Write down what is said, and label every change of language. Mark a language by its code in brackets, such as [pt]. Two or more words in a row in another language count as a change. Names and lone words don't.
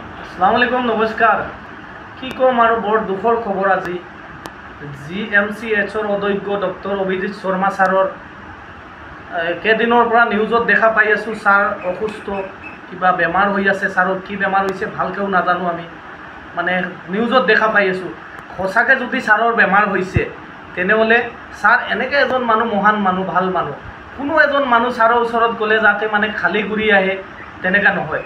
[ar] السلام عليكم, [as] নমস্কার। কি কম আর বড় দুখর খবর আজি GMCHৰ অধ্যক্ষ ডক্টৰ অভিজিৎ শৰ্মা ছাৰৰ কেইদিনৰ পৰা নিউজত দেখা পাই আছোঁ ছাৰ অসুস্থ, কিবা বেমাৰ হৈ আছে। ছাৰৰ কি বেমাৰ হৈছে ভালকৈও নাজানো আমি, মানে নিউজত দেখা পাই আছোঁ। সঁচাকৈ যদি ছাৰৰ বেমাৰ হৈছে তেনেহ'লে ছাৰ এনেকৈ এজন মানুহ, মহান মানুহ, ভাল মানুহ, কোনো এজন মানুহ ছাৰৰ ওচৰত গ'লে যাতে মানে খালী ঘূৰি আহে তেনেকুৱা নহয়।